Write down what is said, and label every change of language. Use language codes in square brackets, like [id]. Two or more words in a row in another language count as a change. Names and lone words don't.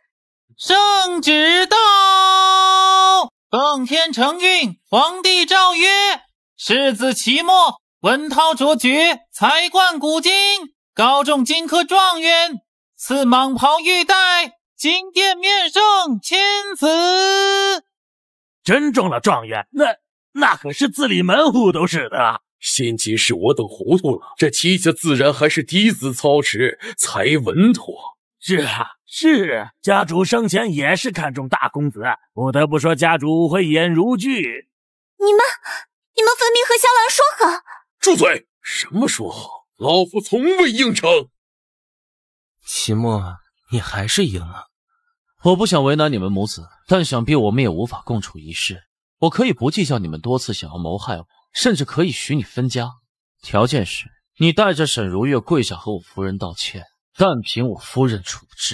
[zh] 聖旨到！奉天承運，皇帝詔曰：世子齊墨文韜卓絕，才冠古今，高中金科狀元，賜蟒袍玉帶，金殿面聖千子。真中了狀元，那可是字裡門戶都是的。先前是我等糊塗了，這齊家自然還是嫡子操持才穩妥。是啊，是家主生前也是看重大公子，不得不說家主慧眼如炬。你們分明和蕭蘭說好。住嘴！什麼說好？老夫從未應承。齊墨，你還是贏了。我不想為難你們母子，但想必我們也無法共處一室。我可以不計較你們多次想要謀害我，甚至可以許你分家，條件是你帶着沈如月跪下和我夫人道歉，但憑我夫人處置。